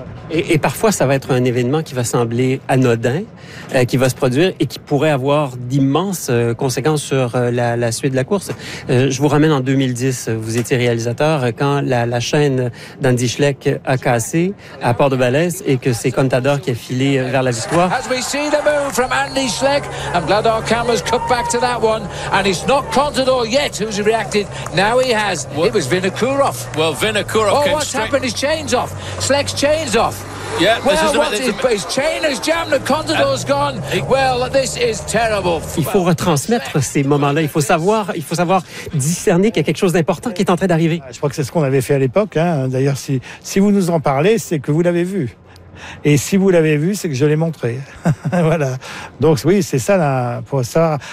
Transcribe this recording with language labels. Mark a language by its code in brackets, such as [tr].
[fr] Et parfois, ça va être un événement qui va sembler anodin, qui va se produire et qui pourrait avoir d'immenses conséquences sur la suite de la course. Je vous ramène en 2010, vous étiez réalisateur, quand la chaîne d'Andy Schleck a cassé à Port-de-Valais et que c'est Contador qui a filé vers la victoire. [en] As we see the move from Andy Schleck, I'm glad our cameras cut back to that one. And it's not Contador yet who's reacted. Now he has. It was Vinokourov. Well, Vinokourov came straight. Oh, what's happened? His chain's off. Schleck's chain's off. Yeah, well, his chain is jammed, the Contador's gone. Well, this is terrible. [fr] Il faut retransmettre ces moments-là. Il faut savoir discerner qu'il y a quelque chose d'important qui est en train d'arriver. Je crois que c'est ce qu'on avait fait à l'époque. Hein. D'ailleurs, si vous nous en parlez, c'est que vous l'avez vu. Et si vous l'avez vu, c'est que je l'ai montré. Voilà. Donc oui, c'est ça là, pour savoir.